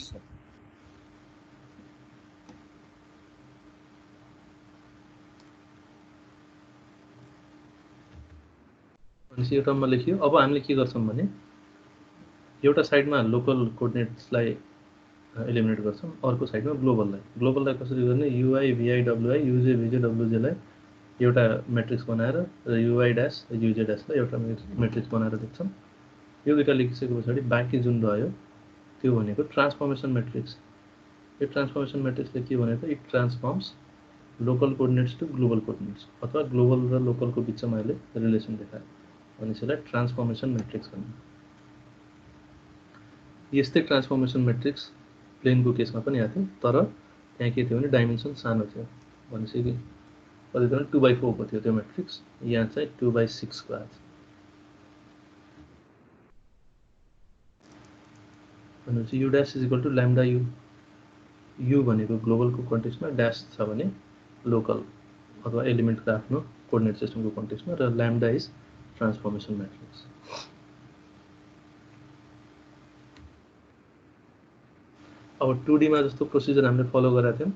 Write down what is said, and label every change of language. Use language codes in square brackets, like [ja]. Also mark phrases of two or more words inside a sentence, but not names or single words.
[ne] भनेपछि यो टर्ममा लेखियो. अब हामीले के गर्छौं भने एउटा साइडमा लोकल कोअर्डिनेट्सलाई एलिमिनेट गर्छौं अर्को साइडमा ग्लोबललाई कसरी गर्ने ui vi wi uj vj wj लाई एउटा म्याट्रिक्स बनाएर र ui ड्याश uj ड्याशलाई एउटा म्याट्रिक्स बनाएर लेख्छौं. यो दुईटा लेखिसकेपछि बाँकी जुन रह्यो त्यो भनेको [en] transformation matrix. [ne] यो ट्रान्सफर्मेसन म्याट्रिक्सले के भनेको [en] it transforms local coordinates to global coordinates [ne] अथवा ग्लोबल र लोकलको बीचमा अहिले रिलेसन देखायो भने यसलाई [en] transformation matrix [ne] भनिन्छ. यस्तै [en] transformation matrix [ne] प्लेनको केसमा पनि आएको थियो तर त्यहाँ के थियो भने डाइमेन्सन सानो थियो भनेपछि कति थियो 2/4 को थियो त्यो म्याट्रिक्स. यहाँ चाहिँ 2/6 को आएको छ. भनेपछि [en] u dash is equal to lambda u. [ne] u भनेको ग्लोबलको कन्टेक्स्टमा ड्याश छ भने लोकल अथवा एलिमेन्टको आफ्नो कोअर्डिनेट सिस्टमको कन्टेक्स्टमा र lambda [en] is transformation matrix. [ne] अब 2D मा जस्तो प्रोसिजर हामीले फलो गरेका थियौं.